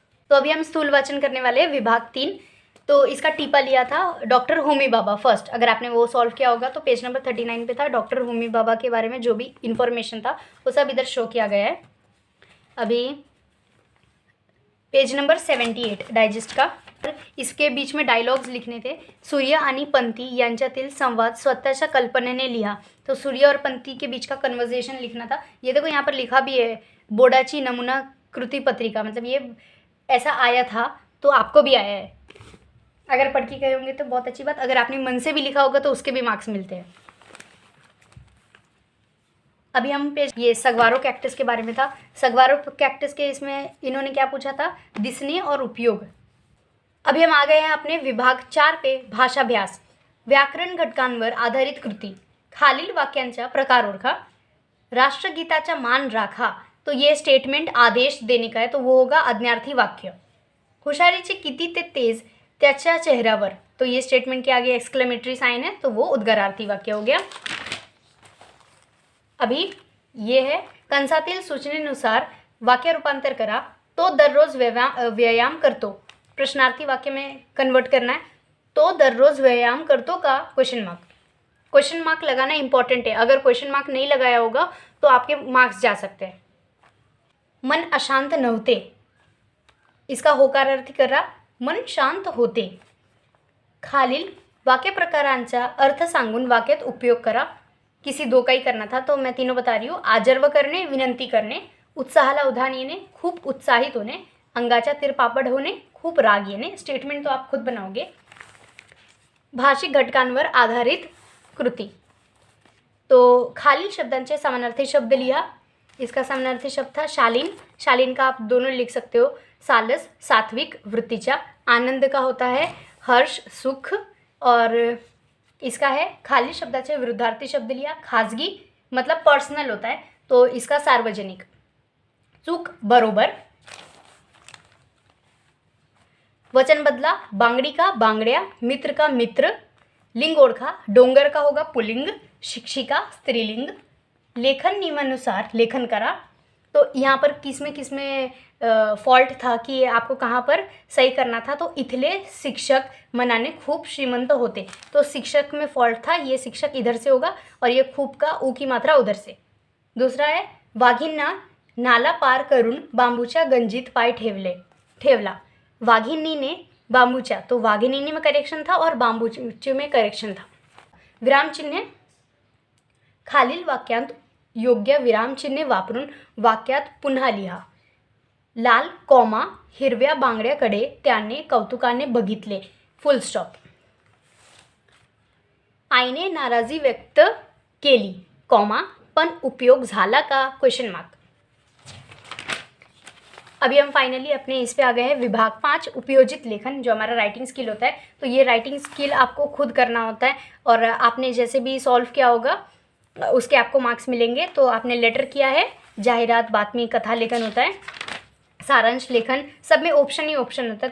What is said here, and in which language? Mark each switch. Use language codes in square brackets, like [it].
[hi] तो अभी हम स्थूल वाचन करने वाले हैं विभाग 3। तो इसका टीपा लिया था डॉक्टर होमी भाभा फर्स्ट। अगर आपने वो सॉल्व किया होगा तो पेज नंबर 39 पे था। डॉक्टर होमी भाभा के बारे में जो भी इंफॉर्मेशन था वो सब इधर शो किया गया है। अभी पेज नंबर 78 डाइजेस्ट का। इसके बीच में डायलॉग्स लिखने थे। [mr] सूर्य आणि पंथी यांच्यातील संवाद स्वतःच्या कल्पनेने लिहा। [hi] तो सूर्य और पंथी के बीच का कन्वर्जेशन लिखना था। ये देखो यहाँ पर लिखा भी है, [mr] बोर्डाची नमूना कृति पत्रिका, [hi] मतलब ये ऐसा आया था तो आपको भी आया है। अगर पढ़ के गए होंगे तो बहुत अच्छी बात, अगर आपने मन से भी लिखा होगा तो उसके भी मार्क्स मिलते हैं। अभी हम पेज ये सगवारो कैक्टस के बारे में था। सगवारो कैक्टस के इसमें इन्होंने क्या पूछा था? दिसने और उपयोग। अभी हम आ गए हैं अपने विभाग 4 पे, भाषाभ्यास। [mr] व्याकरण घटकांवर आधारित कृती। खालील वाक्यांचा प्रकार ओळखा। राष्ट्रगीताचा मान राखा, [hi] तो ये स्टेटमेंट आदेश देने का है, तो वो होगा आज्ञार्थी वाक्य। [mr] हुशारीचे किती ते तेज त्याच्या चेहऱ्यावर, [hi] तो ये स्टेटमेंट के आगे एक्सक्लेमेटरी साइन है, तो वो उद्गारार्थी वाक्य हो गया। अभी ये है [mr] कंसातील सूचनेनुसार वाक्य रूपांतर करा। तो दररोज व्यायाम करतो, [hi] प्रश्नार्थी वाक्य में कन्वर्ट करना है। [mr] तो दररोज व्यायाम करतो का? [en] Question mark. [hi] क्वेश्चन मार्क लगाना इंपॉर्टेंट है। अगर क्वेश्चन मार्क नहीं लगाया होगा तो आपके मार्क्स जा सकते हैं। [mr] मन अशांत नव्हते, इसका होकारार्थी करा, मन शांत होते। खालील वाक्य प्रकारांचा अर्थ सांगून वाक्यात उपयोग करा। [hi] किसी 2 का ही करना था तो मैं तीनों बता रही हूँ। [mr] आजर्व करणे, विनंती करणे, उत्साहाला उधाण येणे, खूप उत्साहित होणे, अंगाच्या तिरपापड होणे, खूप राग येणे। [hi] स्टेटमेंट तो आप खुद बनाओगे। [mr] भाषिक घटकांवर आधारित कृती। तो खालील शब्दांचे समानार्थी शब्द लिहा। [hi] इसका समानार्थी शब्द था शालीन। शालीन का आप दोनों लिख सकते हो। [mr] सालस, सात्विक वृत्तीचा। [hi] आनंद का होता है हर्ष, सुख। और इसका है [mr] खालील शब्दाचे विरुद्धार्थी शब्द [hi] लिया। खाजगी मतलब पर्सनल होता है, तो इसका सार्वजनिक। [mr] चूक, बरोबर। वचन बदला, [hi] बांगडी का बांगड्या, मित्र का मित्र। [mr] लिंग ओळखा, [hi] डोंगर का होगा पुल्लिंग, शिक्षिका स्त्रीलिंग। [mr] लेखन नियमानुसार लेखन करा। [hi] तो यहाँ पर किसमें फॉल्ट था कि आपको कहाँ पर सही करना था, तो [mr] इथले शिक्षक मनाने खूप श्रीमंत होते, [hi] तो शिक्षक में फॉल्ट था, ये शिक्षक इधर से होगा और ये खूप का ऊ की मात्रा उधर से। दूसरा है [mr] वाघिणींना नाला पार करून बांबूच्या गंजीत पाय ठेवला। वाघिणीने बांबूच्या, [hi] तो वाघिणीने में करेक्शन था और बांबूचे में करेक्शन था। [mr] विराम चिन्ह, खालील वाक्यांत योग्य विराम चिन्हे वापरून वाक्यात पुन्हा लिहा। लाल कॉमा, हिरव्या बांगड्याकडे त्याने कौतुकाने बघितले, फुल स्टॉप। आईने नाराजी व्यक्त केली, कॉमा, पण उपयोग झाला का? [en] Question mark. [hi] अभी हम फाइनली अपने इस पे आ गए हैं विभाग 5, उपयोजित लेखन, जो हमारा राइटिंग स्किल होता है। तो ये राइटिंग स्किल आपको खुद करना होता है और आपने जैसे भी सॉल्व किया होगा उसके आपको मार्क्स मिलेंगे। तो आपने लेटर किया है, जाहिरात, बातमी, कथा लेखन होता है, सारांश लेखन, सब में ऑप्शन ही ऑप्शन होता है।